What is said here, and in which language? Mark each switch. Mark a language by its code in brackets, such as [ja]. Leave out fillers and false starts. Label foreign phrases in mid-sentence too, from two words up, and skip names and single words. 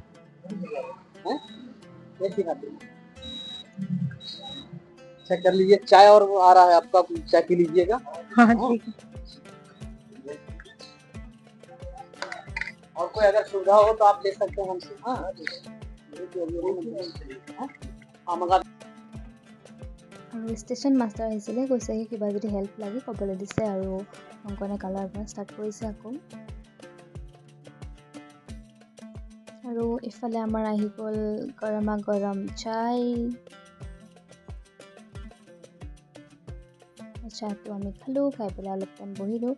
[hi] नहीं सिखाते। अच्छा कर लीजिए। चाय और आ रहा है आपका, चाय पी लीजिएगा। हाँ ठीक है। और कोई अगर सुविधा हो तो आप ले सकते हैं हमसे। हाँ मंगा। [as] আৰু ষ্টেচন মাষ্টাৰ আহিছিলে, কৈছে কি কিবা যদি হেল্প লাগে ক'বলৈ দিছে। আৰু কংকনে কালাৰ কৰা ষ্টাৰ্ট কৰিছে আকৌ। আৰু ইফালে আমাৰ আহি গ'ল গৰমা গৰম চাই। চাহটো আমি খালোঁ, খাই পেলাই অলপ টাইম বহিলোঁ।